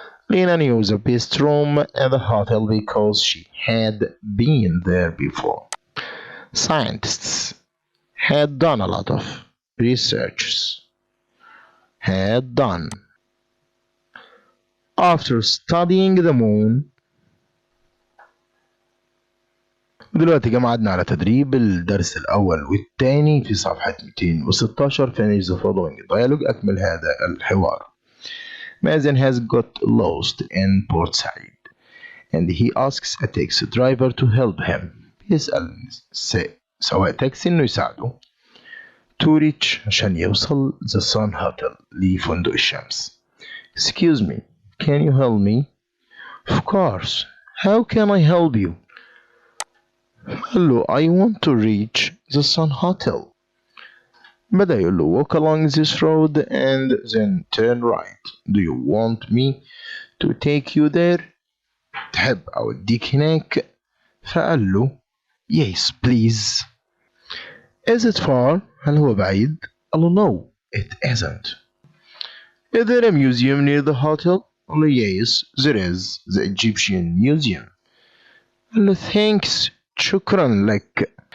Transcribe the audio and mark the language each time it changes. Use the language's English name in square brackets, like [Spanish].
[English] Lena knew the best room at the hotel because she had been there before. Scientists had done a lot of research. Had done. After studying the moon. [Arabic] دلوقتي جمعنا على تدريب الدرس الأول والثاني في صفحة 216. [English] Finish the following dialogue. [Arabic] أكمل هذا الحوار. [English] Mazen has got lost in Port Said and he asks a taxi driver to help him. [Arabic] بيسأل سواق تاكسي إنه يساعده [English] to reach [Arabic] عشان يوصل the Sun Hotel لفندق الشمس. [English] Excuse me, can you help me? Of course. How can I help you? [Arabic] قال له [English] I want to reach the Sun Hotel. [Arabic] بدأ يقول له [English] walk along this road and then turn right. Do you want me to take you there? [Arabic] تحب أوديك هناك؟ فقال له [English] yes please. Is it far? [Arabic] هل هو بعيد؟ قال له [English] no it isn't. Is there a museum near the hotel? [Arabic] قال له [English] yes there is, the Egyptian museum. [Arabic] قال له [English] thanks [Arabic] شكرا لك.